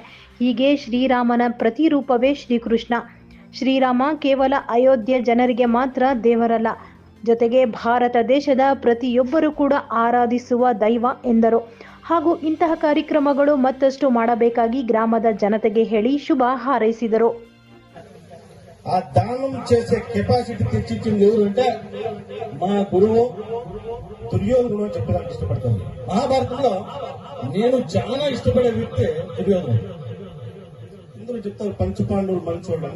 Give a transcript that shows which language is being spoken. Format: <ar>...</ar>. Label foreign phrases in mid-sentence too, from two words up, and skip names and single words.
<kn>ಹೀಗೆ ಶ್ರೀರಾಮನ ಪ್ರತಿರೂಪವೇ ಶ್ರೀಕೃಷ್ಣ. ಶ್ರೀರಾಮ ಕೇವಲ ಅಯೋಧ್ಯೆ ಜನರಿಗೆ ಮಾತ್ರ ದೇವರಲ್ಲ, ಜೊತೆಗೆ ಭಾರತ ದೇಶದ ಪ್ರತಿಯೊಬ್ಬರೂ ಕೂಡ ಆರಾಧಿಸುವ ದೈವ ಎಂದರು. ಹಾಗೂ ಇಂತಹ ಕಾರ್ಯಕ್ರಮಗಳು ಮತ್ತಷ್ಟು ಮಾಡಬೇಕಾಗಿ గ్రామದ ಜನತೆಗೆ ಹೇಳಿ శుభ ಹಾರೈಸಿದರು.</kn> <te>ఆ దానం చేసే కెపాసిటీ తెచ్చిచ్చింది ఎవరంటే మా గురువు దుర్యోధనుడు అని చెప్పడానికి ఇష్టపడతాను. మహాభారతంలో నేను చాలా ఇష్టపడే వ్యక్తి దుర్యోధనుడు. ఇందులో చెప్తారు పంచపాండవులు మంచోళ్ళు.</te>